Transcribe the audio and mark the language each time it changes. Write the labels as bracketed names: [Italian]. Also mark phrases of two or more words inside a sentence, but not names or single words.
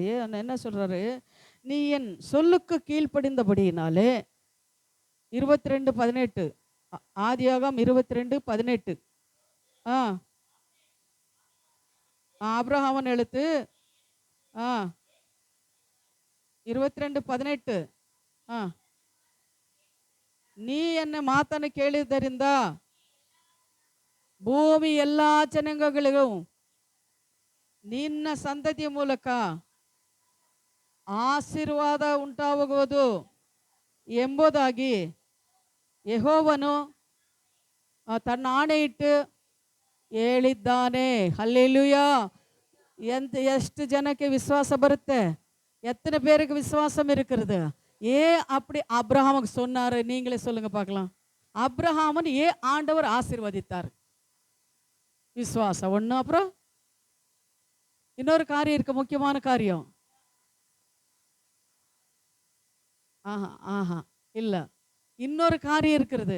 [Tamil] என்ன சொல்றாரு? நீ என் சொல்லுக்கு கீழ்ப்படிந்தபடியினாலே 22:18 ஆதியாகமம் 22:18 [Kannada] ஆபிரகாமன் எழுத்து 22:18 ನೀ ಎನ್ನ ಮಾತನ್ನು ಕೇಳಿದ್ದರಿಂದ ಭೂಮಿ ಎಲ್ಲ ಜನಾಂಗಗಳಿಗೂ ನಿನ್ನ ಸಂತತಿಯ ಮೂಲಕ ಆಶೀರ್ವಾದ ಉಂಟಾಗುವುದು ಎಂಬುದಾಗಿ ಯೆಹೋವನು ತನ್ನ ಆಣೆಯಿಟ್ಟು ಹೇಳಿದ್ದಾನೆ. ಹಲ್ಲೆಲೂಯಾ. ಎಷ್ಟು ಜನಕ್ಕೆ ವಿಶ್ವಾಸ ಬರುತ್ತೆ? [Tamil] எத்தனை பேருக்கு விசுவாசம் இருக்கிறது? அப்படி ஆபிரகாமுக்கு சொன்னாரு? நீங்களே சொல்லுங்க பார்க்கலாம். ஆபிரகாமன் ஆண்டவர் ஆசீர்வதித்தார். விசுவாசம் ஒண்ணு. அப்புறம் இன்னொரு காரியம் இருக்கு, முக்கியமான காரியம். இல்ல, இன்னொரு காரியம் இருக்கிறது.